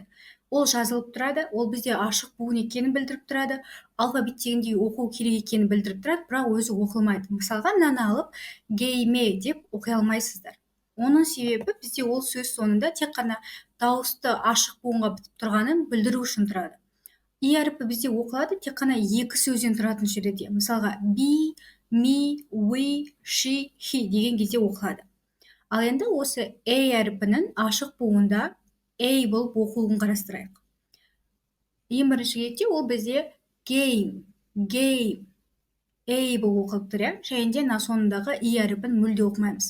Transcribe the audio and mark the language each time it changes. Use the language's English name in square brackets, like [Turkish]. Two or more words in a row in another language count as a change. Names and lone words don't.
[Kazakh] Ол жазылып тұрады, ол бізде ашық буын екенін білдіріп тұрады, алфавит тегінде оқу керек екенін білдіріп тұрады, бірақ өзі оқылмайды. Мысалға, мынаны алып гейме деп оқи алмайсыздар. Оның себебі бізде ол сөз соңында тек қана дауысты ашық буынға бітіп тұрғанын білдіру үшін тұрады. I әріпі бізде оқылады тек қана екі сөзден тұратын жерде. Мысалға, [English] be, me, we, she, he [Kazakh] деген кезде оқылады. Ал енді осы A әріпінің ашық буында A болып оқылуын қарастырайық. Ең бірінші кезекте ол бізде game, A болып оқылып тұр, және де соңындағы I әріпін мүлде оқымаймыз.